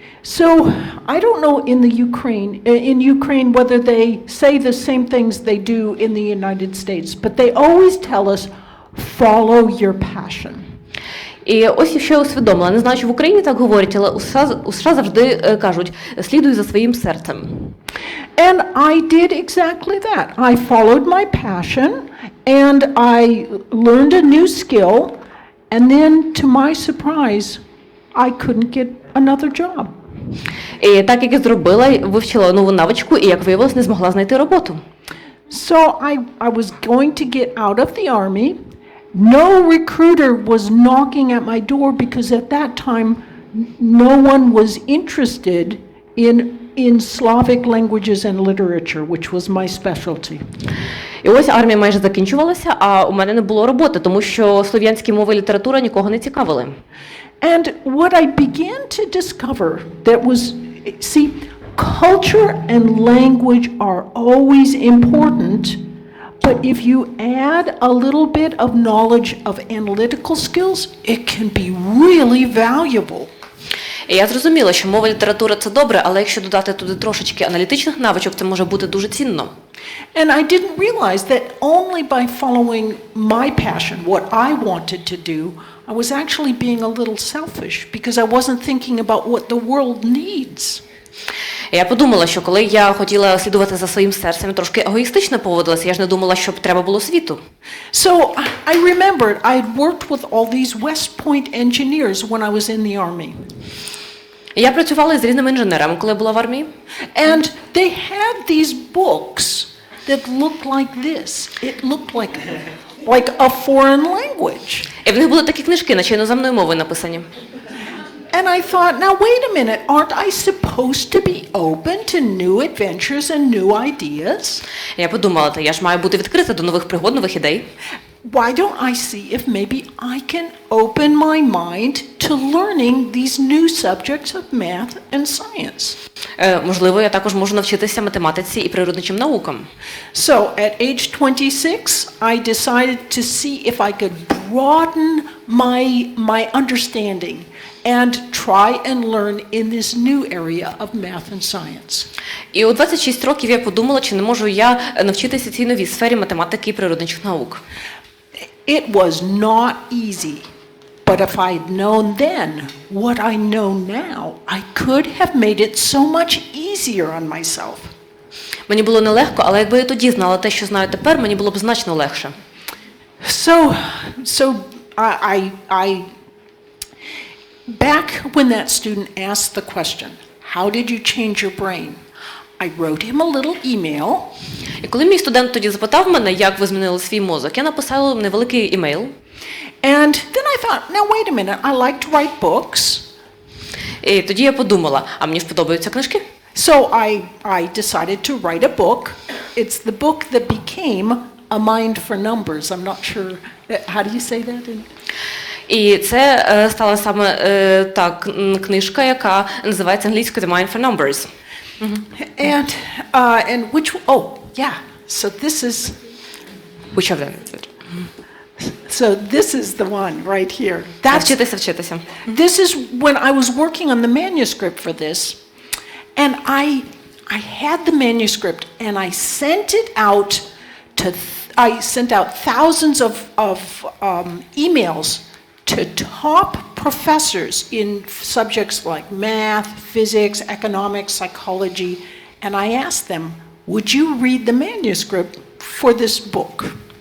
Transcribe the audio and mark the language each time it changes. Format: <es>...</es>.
<en>So I don't know in Ukraine whether they say the same things they do in the United States, but they always tell us, follow your passion.</en> <uk>І ось що я усвідомила. Не знаю, чи в Україні так говорять, але у США завжди кажуть, слідуй за своїм серцем.</uk> <en>And I did exactly that. I followed my passion and I learned a new skill, and then to my surprise, I couldn't get another job.</en> <uk>І так, як я зробила, вивчила нову навичку, і, як виявилось, не змогла знайти роботу.</uk> <en>So I was going to get out of the army. No recruiter was knocking at my door because at that time no one was interested in Slavic languages and literature, which was my specialty.</en> <uk>І ось армія майже закінчувалася, а у мене не було роботи, тому що слов'янські мови і література нікого не цікавили.</uk> <en>And what I began to discover that was, see, culture and language are always important, but if you add a little bit of knowledge of analytical skills, it can be really valuable.</en> <uk>І я зрозуміла, що мова і література – це добре, але якщо додати туди трошечки аналітичних навичок, це може бути дуже цінно.</uk> <en>And I didn't realize that only by following my passion, what I wanted to do, I was actually being a little selfish because I wasn't thinking about what the world needs.</en> <uk>Я подумала, що коли я хотіла слідувати за своїм серцем, трошки егоїстично поводилася, я ж не думала, що треба було світу.</uk> <en>So I remembered I had worked with all these West Point engineers when I was in the army.</en> <uk>Я працювала з різними інженерами, коли була в армії.</uk> <en>And they had these books that looked like this. It looked like a foreign language.</en> <uk>І в них були такі книжки, наче іноземною мовою написані.</uk> <en>And I thought, now wait a minute, aren't I supposed to be open to new adventures and new ideas?</en> <uk>Я подумала, я ж маю бути відкрита до нових пригод, нових ідей.</uk> <en>Why don't I see if maybe I can open my mind to learning these new subjects of math and science?</en> <uk>Можливо, я також можу навчитися математиці і природничим наукам.</uk> <en>So at age 26, I decided to see if I could broaden my understanding and try and learn in this new area of math and science.</en> <uk>І у 26 років я подумала, чи не можу я навчитися цій новій сфері математики і природничих наук.</uk> <en>It was not easy, but if I'd known then what I know now, I could have made it so much easier on myself.</en> <uk>Мені було нелегко, але якби я тоді знала те, що знаю тепер, мені було б значно легше.</uk> <en>So I back when that student asked the question, how did you change your brain? I wrote him a little email.</en> <uk>І коли мій студент тоді запитав мене, як ви змінили свій мозок, я написала невеликий імейл.</uk> <en>And then I thought, now wait a minute, I like to write books.</en> <uk>І тоді я подумала, а мені ж подобаються книжки.</uk> <en>So I decided to write a book. It's the book that became A Mind for Numbers. I'm not sure, how do you say that?</en> <uk>І це стала саме та книжка, яка називається англійською The Mind for Numbers.</uk> <en>And which, oh, yeah, so this is, Which of them? so this is the one right here.</en> <uk>Вчитися.</uk> <en>This is when I was working on the manuscript for this, and I had the manuscript and I sent it out I sent out thousands of emails to top professors in subjects like math, physics, economics, psychology, and I asked them, would you read the manuscript for this book?</en>